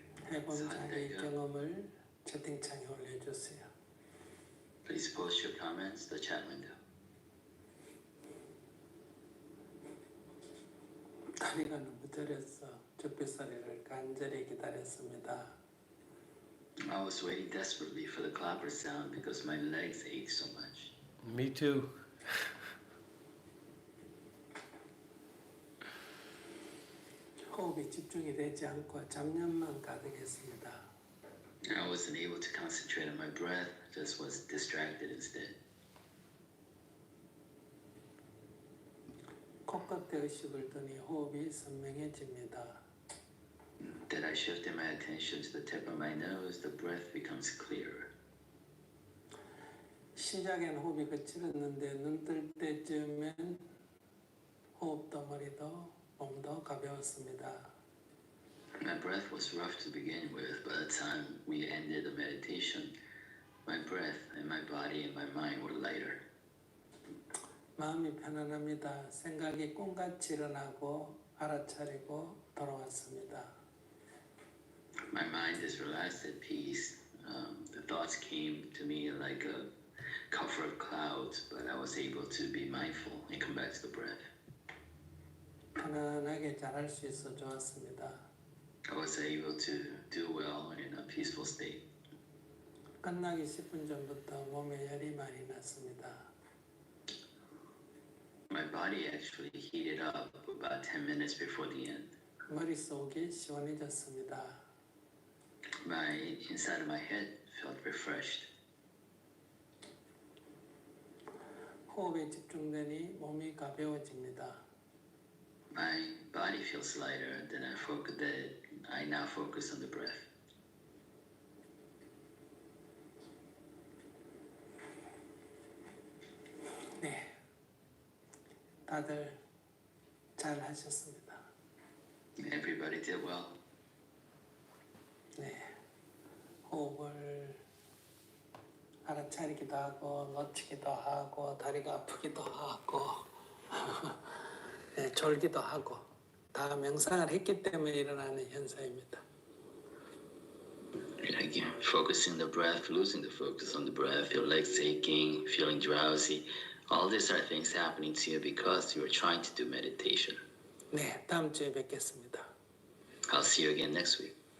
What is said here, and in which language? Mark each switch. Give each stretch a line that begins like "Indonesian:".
Korean: 해본 자기 경험을 채팅창에 올려주세요.
English: Please post your comments in the chat window.
Korean: 다리가 너무 저려서 쭈뼛소리를 간절히 기다렸습니다.
English: I was waiting desperately for the clapper sound because my legs ache so much. Me too.
Korean: 호흡이 집중이 되지 않고 잡념만 가득했습니다.
English: I wasn't able to concentrate on my breath, just was distracted instead.
Korean: 코끝에 의식을 두니 호흡이 선명해집니다.
English: Then I shifted my attention to the tip of my nose, the breath becomes clearer.
Korean: 시작엔 호흡이 거칠었는데 눈 뜰 때쯤엔 호흡 덩어리도 몸도 가벼웠습니다.
English: My breath was rough to begin with. By the time we ended the meditation, my breath and my body and my mind were lighter.
Korean: 마음이 편안합니다. 생각이 꿈같이 일어나고 알아차리고 돌아왔습니다.
English: My mind is relaxed at peace. The thoughts came to me like a cover of clouds, but I was able to be mindful and come back to the breath.
Korean: 편안하게 잘할 수 있어 좋았습니다.
English: I was able to do well in a peaceful state.
Korean: 끝나기 10분 전부터 몸에 열이 많이 났습니다.
English: My body actually heated up about 10 minutes before the end.
Korean: 머릿속이 시원해졌습니다.
English: My inside of my head felt refreshed.
Korean: 호흡에 집중되니 몸이 가벼워집니다.
English: My body feels lighter. Then I now focus on the breath.
Korean: 네, 다들 잘 하셨습니다.
English: Everybody did well.
Korean: 네, 호흡을 알아차리기도 하고 놓치기도 하고 다리가 아프기도 하고 네, 졸기도 하고 다 명상을 했기 때문에 일어나는 현상입니다.
English: Again, focusing the breath, losing the focus on the breath, your legs aching, feeling drowsy. All these are things happening to you because you are trying to do meditation.
Korean: 네, 다음 주에 뵙겠습니다.
English: I'll see you again next week.